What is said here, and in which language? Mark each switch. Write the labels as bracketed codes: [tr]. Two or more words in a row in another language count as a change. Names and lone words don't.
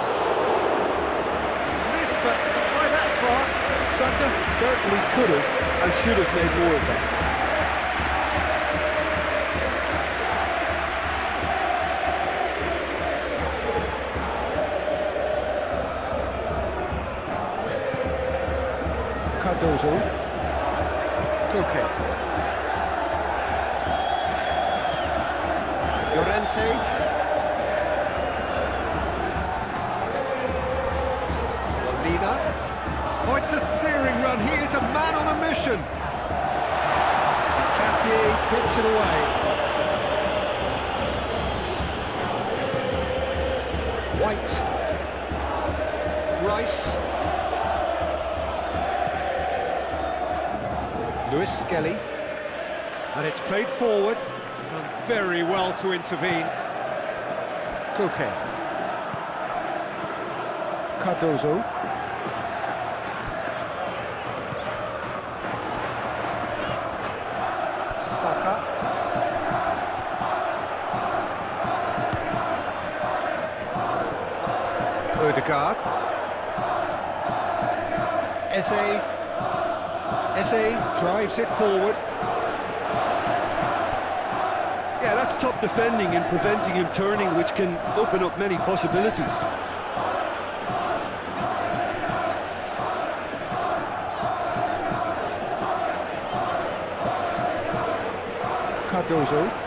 [en] He's missed, but not by that far. Saka certainly could have and should have made more of that. Cardozo. Koke. Llorente. Oh, it's a searing run. He is a man on a mission. Capier gets it away. White. Rice. Lewis Skelly. And it's played forward. Done very well to intervene. Koke. Cardozo. Saka. Ødegaard. Eze. Eze Drives it forward. Yeah, that's top defending and preventing him turning, which can open up many possibilities. Cardozo.